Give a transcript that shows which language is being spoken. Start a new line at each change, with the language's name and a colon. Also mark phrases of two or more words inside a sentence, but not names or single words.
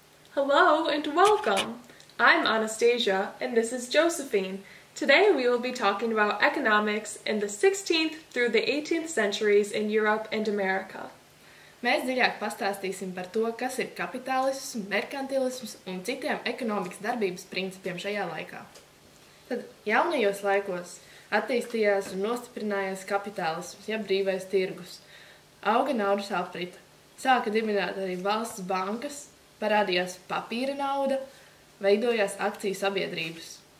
English: Hello and welcome! I'm Anastasia and this is Josephine. Today we will be talking about economics in the 16th through the 18th centuries in Europe and America.
Latvian: Mēs dziļāk pastāstīsim par to, kas ir kapitālisms, merkantilisms un citiem ekonomikas darbības principiem šajā laikā. Tad jaunajos laikos attīstījās un nostiprinājās kapitālisms, jeb brīvais tirgus. Auga naudas aprite, sāka dibināt arī valsts bankas, parādījās papīra nauda, veidojās akciju sabiedrības.